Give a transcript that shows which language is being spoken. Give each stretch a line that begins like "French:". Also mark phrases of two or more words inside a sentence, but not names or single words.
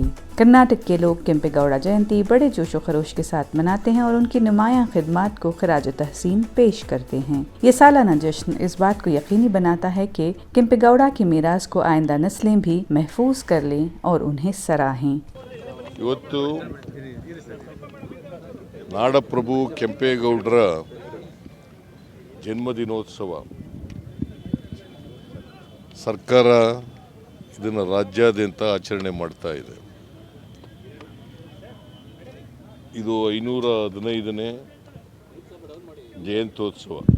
Urdu: کرناٹک کے لوگ کیمپے گوڑا جینتی بڑے جوش و خروش کے ساتھ مناتے ہیں اور ان کی نمایاں خدمات کو خراج تحسین پیش کرتے ہیں. یہ سالانہ جشن اس بات کو یقینی بناتا ہے کہ کیمپے گوڑا کی میراث کو آئندہ نسلیں بھی محفوظ کر لیں اور انہیں سراہیں.
Kannada: ಇವತ್ತು ನಾಡಪ್ರಭು ಕೆಂಪೇಗೌಡರ ಜನ್ಮದಿನೋತ್ಸವ ಸರ್ಕಾರ ಇದನ್ನು ರಾಜ್ಯಾದ್ಯಂತ ಆಚರಣೆ ಮಾಡ್ತಾ ಇದೆ. ಇದು 515ನೇ ಜಯಂತ್ಯೋತ್ಸವ.